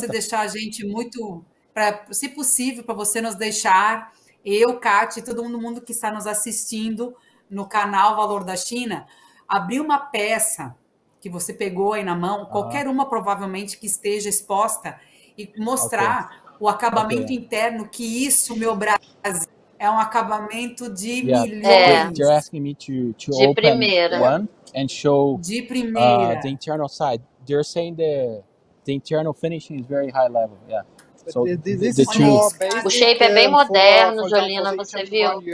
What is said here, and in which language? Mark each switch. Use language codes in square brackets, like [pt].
[pt] Você deixar a gente muito... se possível, para você nos deixar, eu, Kátia e todo mundo que está nos assistindo no canal Valor da China, abrir uma peça que você pegou aí na mão, qualquer uma provavelmente que esteja exposta, e mostrar o acabamento interno, que isso, meu Brasil, é um acabamento de milhões. [en] You're asking me to open one and show the internal side. They're saying the internal finishing is very high level. Yeah. So [pt] o shape é bem moderno, Jolina, você viu?